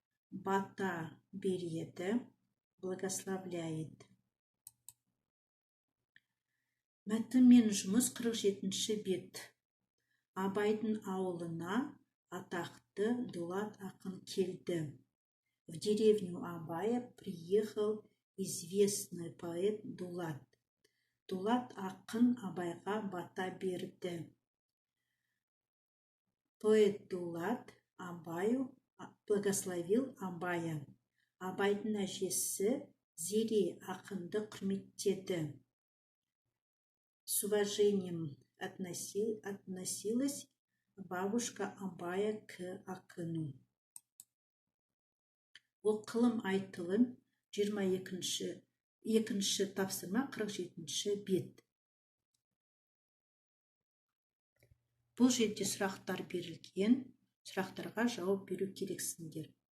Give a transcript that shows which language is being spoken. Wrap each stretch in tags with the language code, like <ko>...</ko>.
<kk>Бата береді,</kk> <ru>благословляет.</ru> <kk>Мәтін мен жұмыс 47-ші бет. Абайдың ауылына атақты Дулат ақын келді.</kk> <ru>В деревню Абая приехал известный поэт Дулат.</ru> <kk>Дулат ақын Абайға бата берді.</kk> <ru>Поэт Дулат Абаю благословил Абая.</ru> <kk>Абайдың әжесі Зере ақынды құрметтеді.</kk> <ru>С уважением относилась бабушка Абая к ақыну.</ru> <kk>Оқылым айтылым 22-ші тапсырма 47-ші бет. Бұл жерде сұрақтар берілген. Сұрақтарға жауап беру керексіңдер.</kk>